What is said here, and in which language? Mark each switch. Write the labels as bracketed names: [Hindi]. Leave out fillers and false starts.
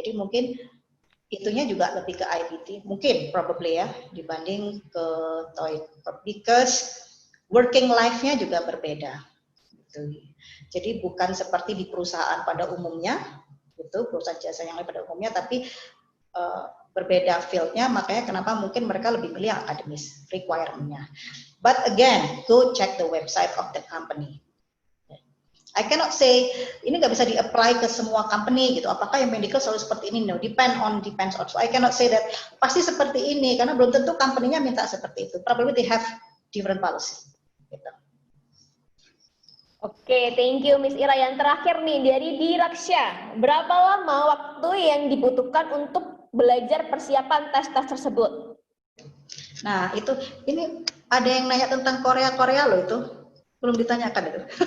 [Indonesian] Jadi mungkin itunya juga lebih ke IBT, mungkin probably ya dibanding ke TOEIC, because working life-nya juga berbeda. Gitu. Jadi bukan seperti di perusahaan pada umumnya, gitu, perusahaan jasa yang lain pada umumnya, tapi berbeda field-nya, makanya kenapa mungkin mereka lebih milih akademis requirement-nya. [English] But again, go check the website of the company. I cannot say [Indonesian] ini nggak bisa di-apply ke semua company gitu. Apakah yang medical selalu seperti ini? [English] No, depends on. So I cannot say that [Indonesian] pasti seperti ini karena belum tentu company-nya minta seperti itu. [English] Probably they have different policy. [Indonesian] Gitu. [English] Oke, thank you Miss Ira. [Indonesian] Yang terakhir nih dari Diraksya. Berapa lama waktu yang dibutuhkan untuk belajar persiapan tes-tes tersebut? Nah, ini ada yang nanya tentang Korea loh itu. Belum ditanyakan itu.